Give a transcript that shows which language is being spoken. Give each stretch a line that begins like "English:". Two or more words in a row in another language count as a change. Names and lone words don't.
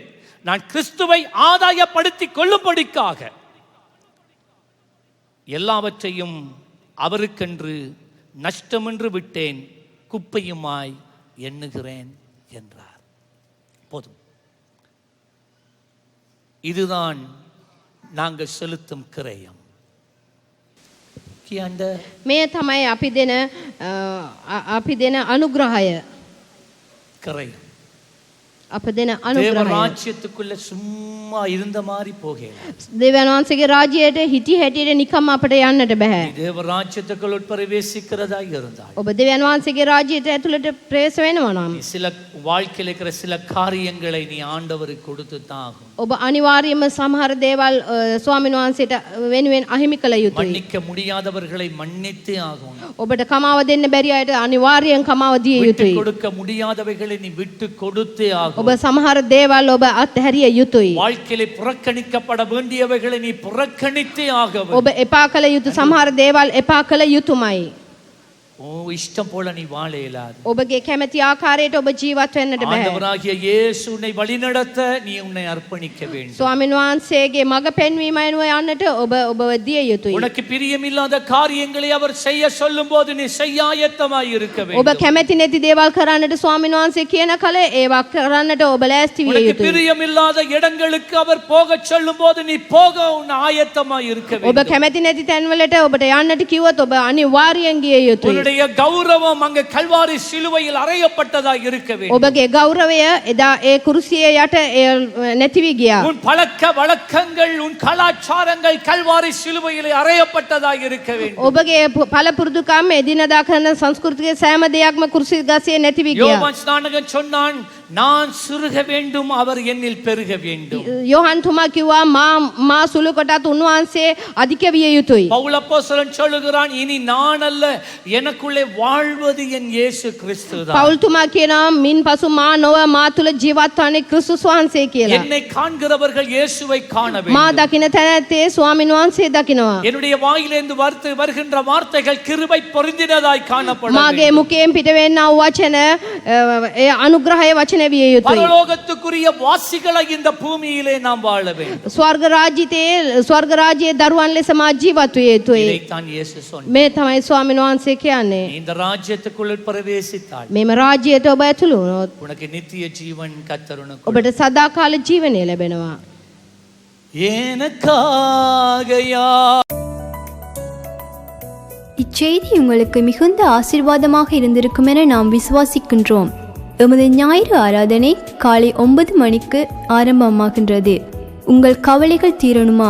Tamil: நான் கிறிஸ்துவை ஆதாயப்படுத்திக் கொள்ளும்படிக்காக எல்லாவற்றையும் அவருக்கென்று நஷ்டமென்று விட்டேன், குப்பையுமாய் எண்ணுகிறேன் என்றார். போதும், இதுதான் நாங்கள் செலுத்தும் கிரயம்.
Sinhala: මේ තමයි අපි දෙන අනුග්‍රහය.
Tamil: கிரயம்
Sinhala: අප දෙන අනුග්‍රහය.
Tamil: தேவ ராஜ்யத்துக்குள்ள சும்மா சும்மா இருந்த மாதிரி போகல.
Sinhala: දෙවියන් වහන්සේගේ රාජ්‍යයට හිටි හැටියට නිකම් අපට යන්නට බෑ.
Tamil: தேவ ராஜ்யத்துக்குள் பிரவேசிக்கிறதா இருந்தால்
Sinhala: ඔබ දෙවියන් වහන්සේගේ රාජ්‍යයට ඇතුළට ප්‍රවේශ වෙනවා නම්
Tamil: சில வாழ்க்கையில் இருக்கிற சில காரியங்களை நீ ஆண்டவருக்கு கொடுத்து தான் ஆகும்.
Sinhala: ඔබ අනිවාර්යයෙන්ම සමහර දේවල් ස්වාමීන් වහන්සේට වෙනුවෙන් අහිමි කළ යුතුයි.
Tamil: மன்னிக்க முடியாதவர்களை மன்னித்தே ஆகும்.
Sinhala: ඔබට කමාව දෙන්න බැරි අයට අනිවාර්යයෙන් කමාව දිය
Tamil: விட்டு
Sinhala: යුතුයි.
Tamil: கொடுக்க முடியாதவைகளை நீ விட்டு கொடுத்தே ஆகும்.
Sinhala: ඔබ සමහර දේවල් ඔබ අත්හැරිය යුතුයි.
Tamil: வாழ்க்கையிலே புறக்கணிக்கப்பட வேண்டியவைகளை நீ புறக்கணித்தே ஆக வேண்டும்.
Sinhala: ඔබ එපා කළ යුතු සමහර දේවල් එපා කළ යුතුමයි.
Tamil: ஓ இஷ்டம் போல நீ வாழ இயலாது.
Sinhala: ඔබගේ කැමැති ආකාරයට ඔබ ජීවත් වෙන්නට බෑ.
Tamil: ஆண்டவராகிய இயேசு உன்னை வழிநடத்த நீ உன்னை அர்ப்பணிக்க வேண்டும்.
Sinhala: ස්වාමීන් වහන්සේගේ මඟ පෙන්වීම අනුව යන්නට ඔබ දිය යුතුයි.
Tamil: உனக்கு பிரியமில்லாத காரியங்களை அவர் செய்ய சொல்லும்போது நீ செய்ய ஆயத்தமாய் இருக்க
Sinhala: ඔබ
Tamil: வேண்டும்.
Sinhala: කැමැති නැති දේවල් කරන්නට ස්වාමීන් වහන්සේ කියන කල ඒවා කරන්නට ඔබ ලෑස්ති විය
Tamil: உனக்கு
Sinhala: යුතුයි.
Tamil: பிரியமில்லாத இடங்களுக்கு அவர் போக சொல்லும்போது நீ போக உன் ஆயத்தமாய் இருக்க
Sinhala: ඔබ
Tamil: வேண்டும்.
Sinhala: කැමැති නැති තැන්වලට ඔබට යන්නට කිව්වොත් ඔබ අනිවාර්යයෙන් ගිය යුතුයි.
Tamil: உன்னுடைய கௌரவம் அங்க கல்வாரி சிலுவையில் அறையப்பட்டதாக இருக்க வேண்டும்.
Sinhala: ඔබගේ ගෞරවය එදා ඒ කුරුසියේ යට නැති වී ගියා.
Tamil: உன் பழக்க வழக்கங்கள் உன் கலாச்சாரங்கள் கல்வாரி சிலுவையில் அறையப்பட்டதாக இருக்க வேண்டும்.
Sinhala: ඔබගේ පළපුරුදුකම් එදිනදා කරන සංස්කෘතිකයේ සෑම දෙයක්ම කුරුසි ගසේ නැති වී ගියා.
Tamil: யோவான் ஸ்நானகன் சொன்னான், நான் சுருக வேண்டும் அவர் என்னில் பெருக வேண்டும்.
Sinhala: යොහන් තුමා කිව්වා මා සුළු කොටත් උන්වහන්සේ අධික විය යුතුයි.
Tamil: பவுல் அப்போஸ்தலன் சொல்லுகிறான், இனி நான் அல்ல எனக்குள்ளே வாழ்வது என் இயேசு கிறிஸ்துதான்.
Sinhala: පවුල් තුමා කියනවා මින් පසු මා නොව මා තුල ජීවත් වන්නේ ක්‍රිස්තුස් වහන්සේ කියලා.
Tamil: என்னை காண்கிறவர்கள் இயேசுவை காண
Sinhala: මා
Tamil: வேண்டும்.
Sinhala: දකින තැනැත්තේ ස්වාමීන් වහන්සේ දකිනවා.
Tamil: என்னுடைய வாயிலிருந்து வருகின்ற வார்த்தைகள் கிருபை பொருந்தினதாய் காணப்பட
Sinhala: මාගේ
Tamil: வேண்டும்.
Sinhala: මුඛයෙන් පිට වෙන්නා වූ වචන ඒ අනුග්‍රහය වචන විය යුතුයි.
Tamil: பரலோகத்துக்குரிய வாசிகளை இந்த பூமியிலே நாம் வாழ வேண்டும்.
Sinhala: ස්වර්ග රාජ්‍යයේ දරුවන් ලෙස මා ජීවත් විය යුතුයි.
Tamil: இதைத்தான் இயேசு சொன்னார்.
Sinhala: මේ තමයි ස්වාමීන් වහන්සේ කියන්නේ.
Tamil: நீ இந்த ராஜ்யத்துக்குள் பிரவேசித்தால்
Sinhala: මෙම රාජ්‍යයට ඔබ ඇතුළු වුණොත්
Tamil: உனக்கு நித்திய ஜீவன் கர்த்தர் உனக்கு
Sinhala: ඔබට සදාකාල ජීවනය ලැබෙනවා.
Tamil: எனக்காகயா. இச்செய்தி உங்களுக்கு மிகுந்த ஆசீர்வாதமாக இருந்திருக்கும் என நாம் விசுவாசிக்கின்றோம். எமது ஞாயிறு ஆராதனை காலை 9 மணிக்கு ஆரம்பமாகின்றது. உங்கள் கவலைகள் தீரணுமா?